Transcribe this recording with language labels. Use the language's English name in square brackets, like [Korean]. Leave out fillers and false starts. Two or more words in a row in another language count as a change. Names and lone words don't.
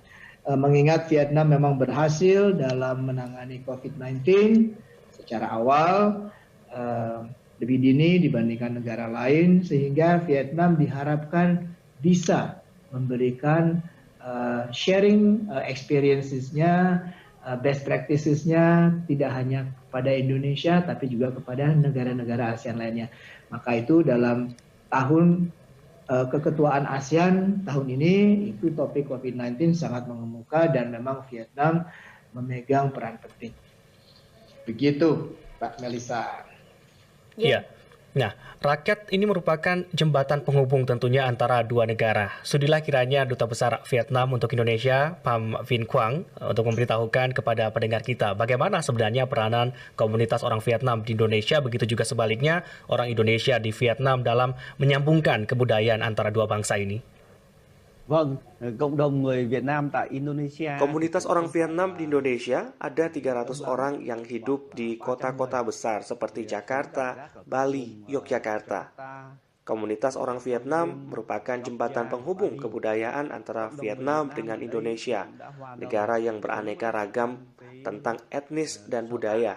[Indonesian] Mengingat Vietnam memang berhasil dalam menangani COVID-19 secara awal, lebih dini dibandingkan negara lain, sehingga Vietnam diharapkan bisa memberikan [English] sharing experiences- [Indonesian] nya, [English] best practices- [Indonesian] nya tidak hanya kepada Indonesia tapi juga kepada negara-negara ASEAN lainnya. Maka itu dalam tahun keketuaan ASEAN tahun ini itu topik COVID-19 sangat mengemuka dan memang Vietnam memegang peran penting. Begitu, Pak Melisa. Iya. Nah, rakyat ini merupakan jembatan penghubung tentunya antara dua negara. Sudilah kiranya Duta Besar Vietnam untuk Indonesia, Pham Vinh Quang, untuk memberitahukan kepada pendengar kita bagaimana sebenarnya peranan komunitas orang Vietnam di Indonesia, begitu juga sebaliknya orang Indonesia di Vietnam dalam menyambungkan kebudayaan antara dua bangsa ini. [Vietnamese] Vâng, cộng đồng người Việt Nam tại Indonesia. [Indonesian] Komunitas orang Vietnam di Indonesia ada 300 orang yang hidup di kota-kota besar seperti Jakarta, Bali, Yogyakarta. Komunitas orang Vietnam merupakan jembatan penghubung kebudayaan antara Vietnam dengan Indonesia, negara yang beraneka ragam tentang etnis dan budaya.